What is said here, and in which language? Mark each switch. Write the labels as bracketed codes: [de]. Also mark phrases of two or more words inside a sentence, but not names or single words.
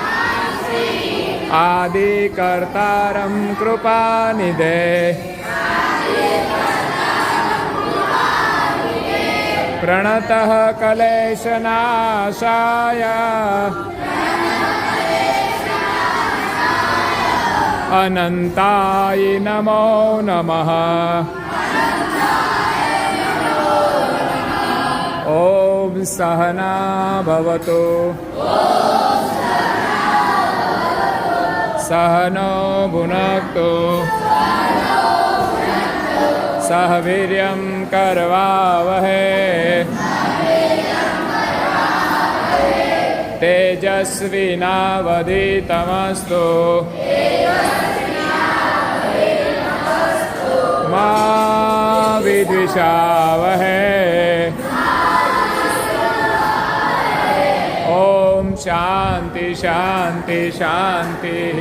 [sa] आदि कर्तारम कृपानिधे प्रणतः कलेशनाशाय अनंताय नमो नमः. ઓમ सहना भवतु सहनो भुनक्तु सह वीर्यं करवावहै तेजस्विनावधीतमस्तु मा विद्विषावहै ओम शांति शांति शांति